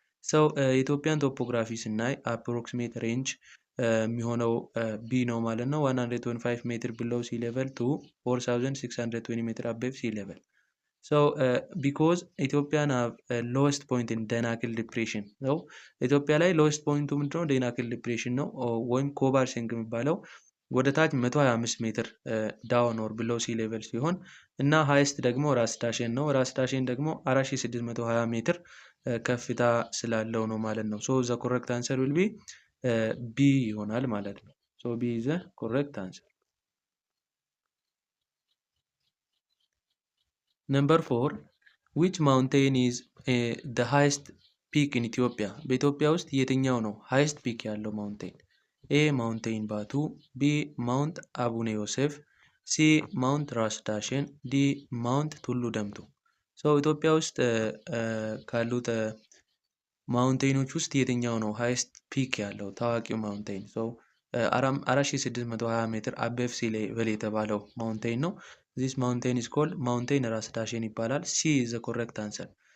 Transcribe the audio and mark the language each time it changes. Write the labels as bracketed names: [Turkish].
[Amharic] So ኢትዮጵያን ቶፖግራፊ ስናይ approximate range የሚሆነው ቢ ነው ማለት ነው። [English] 125 ሜትር below sea level [Amharic] to 4620 meter above sea level. [English] So because Ethiopian have lowest point in Danakil depression. [Amharic] So ኢትዮጵያ ላይ lowest point ምንድነው? Danakil depression ነው ወይም ኮባር ሲንክ የሚባለው ወደ ታች 125 ሜትር ዳውን ኦር below sea level ሲሆን እና ሃይስት ደግሞ ራስ ዳሽን ነው። ራስ ዳሽን ደግሞ 4620 ሜትር ከፍታ ስላለው ነው ማለት ነው። [English] So the correct answer will be B [Amharic] ይሆናል ማለት ነው። [English] So B is the correct answer. Number 4. Which mountain is the highest peak in Ethiopia? [Amharic] በኢትዮጵያ ውስጥ የትኛው ነው highest peak ያለው mountain? [English] A. Mountain Batu, B. Mount አቡነ ዮሴፍ፣ C. Mount ራስ ዳሽን፣ D. [Amharic] Mount ቱሉ ደምቱ። So ኢትዮጵያ ውስጥ ካሉት ማውንቴኖች ውስጥ የትኛው ነው ሃይስት ፒክ ያለው ታዋቂው ማውንቴን? ሶ 4620 ሜትር አበቭ ሲ ሌቨል የተባለው ማውንቴን ነው። [English] this mountain is called [Amharic] ማውንቴን ራስ ዳሽን ይባላል። [English] C is the correct answer.